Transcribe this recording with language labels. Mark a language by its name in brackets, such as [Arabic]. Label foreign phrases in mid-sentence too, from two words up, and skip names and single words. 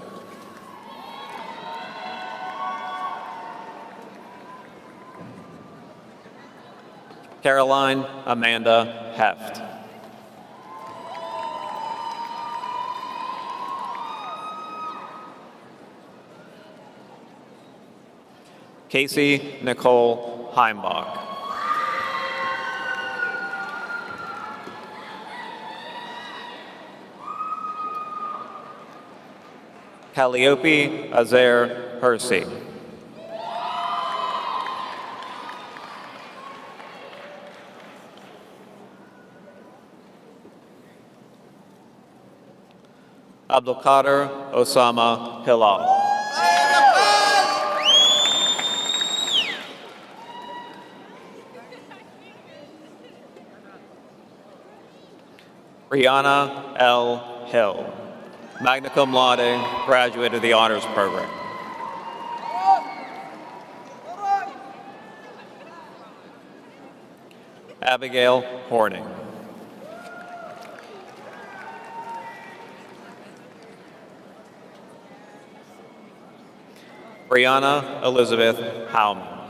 [English] Caroline Amanda Heft. Casey Nicole Heimbach. Calliope Azair Hersey. Abdulkader Osama Hilal. Rihanna L. Hill, magna cum laude, graduate of the honors program. Abigail Horning. Brianna Elizabeth Howman.